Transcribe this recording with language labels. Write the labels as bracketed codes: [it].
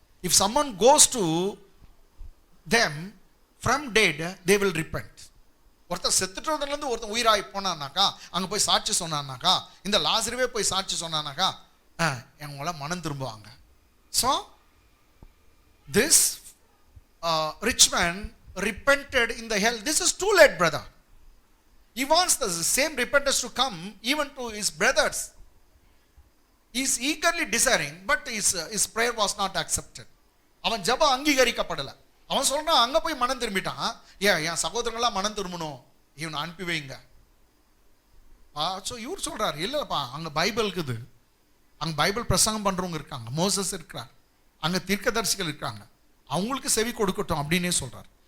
[en] If someone goes to them from dead, they will repent. [ta] ஒருத்தர் செத்துட்டதுல இருந்து ஒருத்தர் உயிராய் போனானாக்கா, அங்க போய் சாட்சி சொன்னானாக்கா, இந்த லாசருவே போய் சாட்சி சொன்னானாக்கா, அவங்கள மனம் திரும்புவாங்க. [en] So this rich man repented in the hell. This is too late, brother. He wants the same repentance to come even to his brothers. He is eagerly desiring, but his prayer was not accepted. [ta] அவன் ஜெபம் அங்கீகரிக்கப்படல. அவன் சொல்றான் அங்க போய் மனம் திரும்பிட்டான், என் சகோதரங்களா மனம் திரும்பணும், இவனை அனுப்பி வைங்க. இவர் சொல்றாரு இல்லப்பா, அங்க பைபிள் இருக்குது, அங்க பைபிள் பிரசங்கம் பண்றவங்க இருக்காங்க, மோசஸ் இருக்கிறார், அங்க தீர்க்கதரிசிகள் இருக்காங்க, அவங்களுக்கு செவி கொடுக்கட்டும் அப்படின்னே சொல்றாரு.